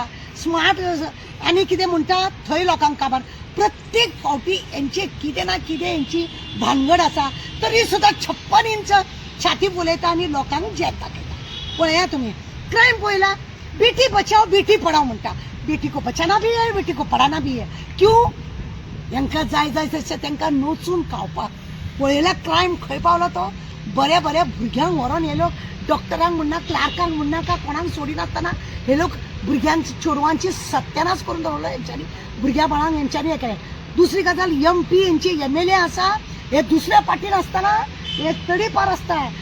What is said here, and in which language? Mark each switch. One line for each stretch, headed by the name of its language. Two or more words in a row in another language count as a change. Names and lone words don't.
Konkani: स्मार्ट आनी कितें म्हणटा थंय लोकांक काबार. प्रत्येक फावटी यांचे कितें ना कितें यांची भानगड आसा. तरी सुद्धा 56 इंच छाती फुलयता आणि लोकांक जेत दाखयता. पळया तुम्ही क्रायम पळयला.
Hindi: बेटी बचाव बेटी पढाव
Konkani: म्हणटा.
Hindi: बेटी को बचाना भी है, बेटी को पढाना भी है. क्यों?
Konkani: यांका जाय तशें तांकां नोचून खावपाक. पळयला क्रायम खंय पावलो तो. बऱ्या भुरग्यांक व्हरोन हे लोक डॉक्टरांक म्हणना, क्लार्कांक म्हणना, का कोणाक सोडिनासतना हे लोक भुरग्यांची चोरवांची सत्यानाश करून दवरलो यांच्यानी. भुरग्या बाळांक यांच्यानी हे केलें. दुसरी गजाल MP यांची MLA आसा हे दुसऱ्या पार्टीन आसतना हे तडीपार आसता.